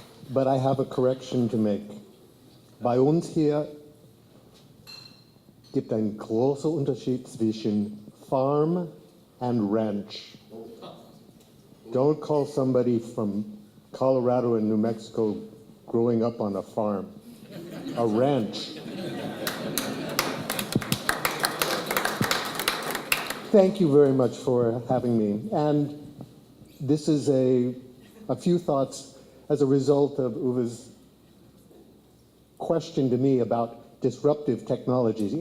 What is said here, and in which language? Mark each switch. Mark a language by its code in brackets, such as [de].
[en] But I have a correction to make. [de] Bei uns hier gibt einen großen Unterschied zwischen [en] farm and ranch. Don't call somebody from Colorado and New Mexico growing up on a farm. A ranch. Thank you very much for having me. And this is a few thoughts as a result of Uwe's question to me about disruptive technologies.